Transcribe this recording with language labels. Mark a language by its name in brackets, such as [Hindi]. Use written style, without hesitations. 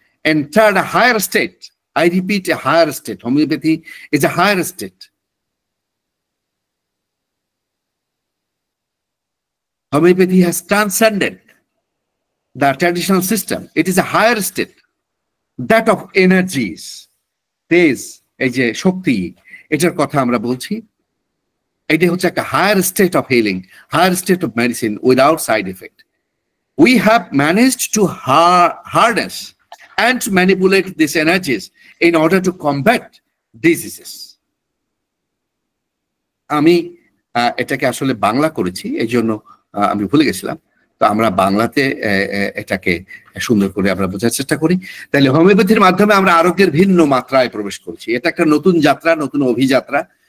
[English] entered a higher state. I repeat, a higher state. Homeopathy is a higher state. Homeopathy has transcended the traditional system. It is a higher state, that of energies. [Bangla] তেজ, এই যে শক্তি, এটার কথা আমরা বলছি। এটা হচ্ছে একটা [English] Higher state of healing, higher state of medicine without side effect. We have managed to harness and manipulate these energies in order to combat diseases. [Bangla] আমি এটাকে আসলে বাংলা করেছি, এই জন্য আমি ভুলে গেছিলাম। তো আমরা বাংলাতে এটাকে সুন্দর করে আমরা বোঝার চেষ্টা করি। তাহলে হোমিওপ্যাথির মাধ্যমে আমরা আরোগ্যের ভিন্ন মাত্রায় প্রবেশ করছি। এটা একটা নতুন যাত্রা, নতুন অভিযাত্রা।